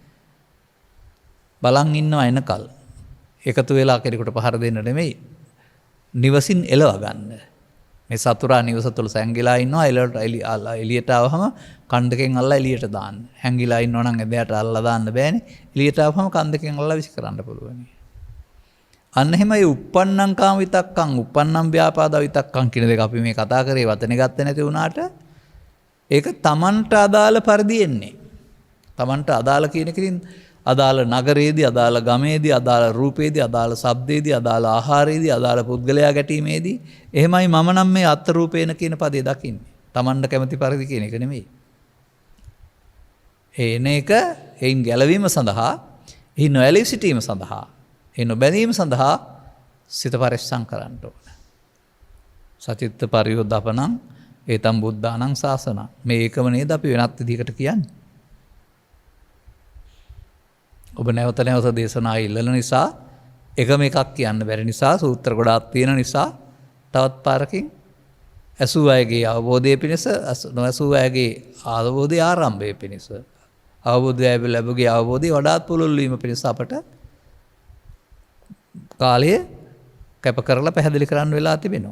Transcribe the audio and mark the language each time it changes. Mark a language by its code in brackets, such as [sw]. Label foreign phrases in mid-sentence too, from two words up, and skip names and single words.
[si] බලන් ඉන්නවා එනකල්. එකතු වෙලා කෙනෙකුට පහර දෙන්න නෙමෙයි. නිවසින් එලව ගන්න. මේ සතුරා නිවස තුළ සැංගිලා ඉන්නවා. එළියට ආවම කන්දකෙන් අල්ලලා එළියට දාන්න. හැංගිලා ඉන්නවා නම් එදයට අල්ලලා දාන්න බෑනේ. එළියට ආවම කන්දකෙන් අල්ලලා විසි කරන්න පුළුවන්. අන්න එහෙමයි [pi] uppannam කාම විතක්කං uppannam ව්‍යාපාද විතක්කං [si] කියන දෙක අපි මේ කතා කරේ වචනේ ගත්තේ නැති වුණාට ඒක තමන්ට අදාළ පරිදි එන්නේ. තමන්ට අදාළ කියන එකකින් අදාළ නගරයේදී, අදාළ ගමේදී, අදාළ රූපේදී, අදාළ ශබ්දේදී, අදාළ ආහාරයේදී, අදාළ පුද්ගලයා ගැටීමේදී එහෙමයි මම නම් මේ [pi] අත්ථ රූපේන [si] කියන පදේ දකින්නේ. තමන්ට කැමති පරිදි කියන එක නෙමෙයි. එන එක එයින් ගැලවීම සඳහා, එහි නොඇලී සිටීම සඳහා, එහි නොබැඳීම සඳහා සිත පරිස්සම් කරන්න ඕන. [pi] සචිත්ත පරියෝද්ධපනං ඒතම් බුද්ධානං ශාසනං. [si] මේ ඒකම නේද අපි වෙනත් විදිහකට කියන්නේ. ඔබ නැවත නැවත දේශනා ඉල්ලන නිසා, එකම එකක් කියන්න බැරි නිසා, සූත්‍ර ගොඩාක් තියෙන නිසා තවත් පාරකින් ඇසූ අයගේ අවබෝධය පිණිස, නොඇසූ අයගේ අවබෝධය ආරම්භය පිණිස, අවබෝධය ලැබුගේ අවබෝධය වඩාත් පුළුල් වීම පිණිස අපට කාලය කැප කරලා පැහැදිලි කරන්න වෙලා තිබෙනවා.